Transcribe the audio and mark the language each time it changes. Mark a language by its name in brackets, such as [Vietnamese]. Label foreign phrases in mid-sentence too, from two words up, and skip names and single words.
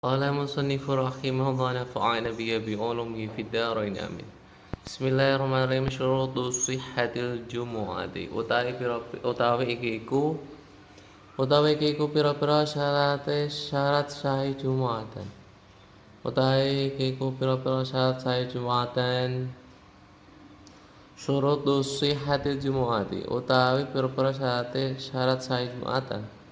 [Arabic] قال المصنف رحمه الله نفعنا به بعلومه في الدارين آمين. Bismillahirrahmanirrahim. شروط صحة الجمعة [Javanese] utawi iki iku pira-pira syarat sahih Jumatan. Utawi iki iku pira-pira syarat sahih Jumatan. [Arabic] شروط صحة الجمعة [Javanese] utawi pira-pira syarat sahih Jumatan.